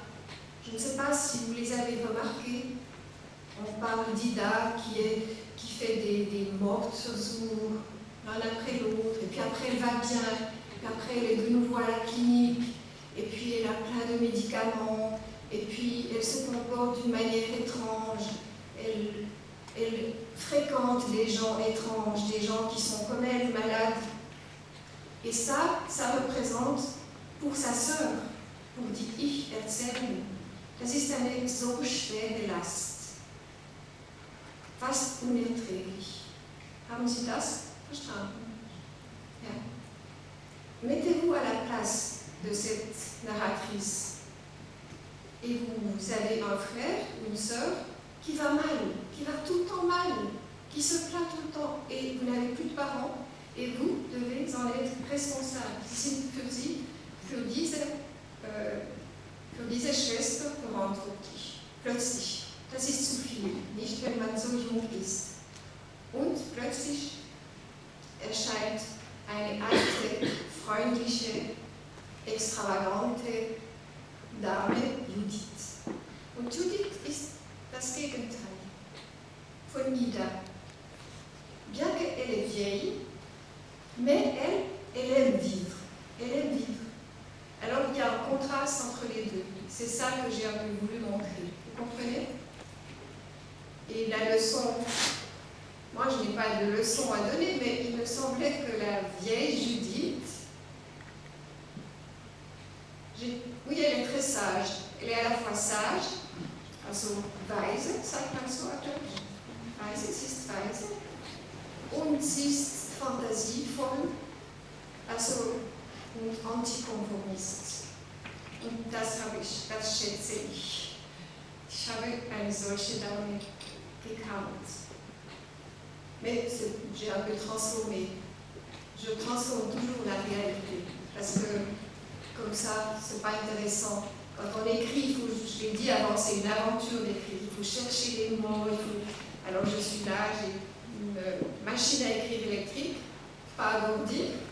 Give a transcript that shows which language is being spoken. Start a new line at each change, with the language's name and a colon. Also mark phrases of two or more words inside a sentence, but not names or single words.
French: Je ne sais pas si vous les avez remarqués. On parle d'Ida qui fait des morts sur jour, l'un après l'autre, et puis après elle va bien, et puis après elle est de nouveau à la clinique, et puis elle a plein de médicaments, et puis elle se comporte d'une manière étrange, elle fréquente des gens étranges, des gens qui sont comme elle, malades. Et ça représente pour sa sœur, pour
German: die ich erzählen, das ist eine so schwere Last. Fast unerträglich. Haben Sie das verstanden? Ja.
French: Mettez-vous à la place de cette narratrice. Et vous avez un frère ou une sœur qui va mal, qui va tout le temps mal, qui se plaint tout le temps, et vous n'avez plus de parents, et vous devez en être responsable.
German: Sie sind für diese Schwester verantwortlich. Plötzlich. Das ist zu viel, nicht wenn man so jung ist. Und plötzlich erscheint eine alte, freundliche, extravagante Dame, Judith. Und Judith ist das Gegenteil von Ida.
French: Bien qu'elle est vieille, mais elle aime vivre. Elle aime vivre. Alors il y a un contraste entre les deux. C'est ça que j'ai un peu voulu montrer. Vous comprenez? Et la leçon, moi je n'ai pas de leçon à donner, mais il me semblait que la vieille Judith, oui, elle est très sage. Elle est à la fois sage,
German: also weise, sagt man so auf Deutsch. Weise, sie ist weise. Und sie ist fantasievoll, also und antikonformist. Und das schätze ich. Ich habe eine solche Dame gekannt.
French: Mais j'ai un peu transformé. Je transforme toujours la réalité. Parce que, comme ça, c'est pas intéressant. Quand on écrit, je l'ai dit avant, c'est une aventure d'écrire. Il faut chercher les mots. Alors je suis là, j'ai une machine à écrire électrique, pas à grandir.